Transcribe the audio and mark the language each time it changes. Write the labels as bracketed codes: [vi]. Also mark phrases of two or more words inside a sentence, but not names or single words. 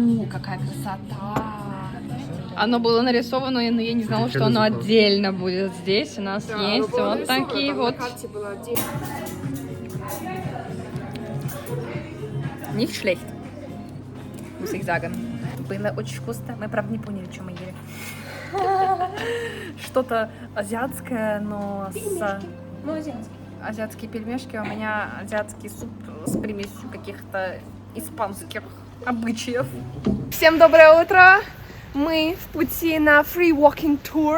[ru] какая красота! Оно было нарисовано, но я не знала, что оно отдельно будет здесь. У нас есть вот такие вот. [de] Nicht schlecht, muss ich sagen. [ru] Было очень вкусно. Мы, правда, не поняли, что мы ели. Что-то азиатское, но с... Ну, азиатский. Азиатские пельмешки, у меня азиатский суп с примесью каких-то испанских обычаев. Всем доброе утро! Мы в пути на Free Walking Tour.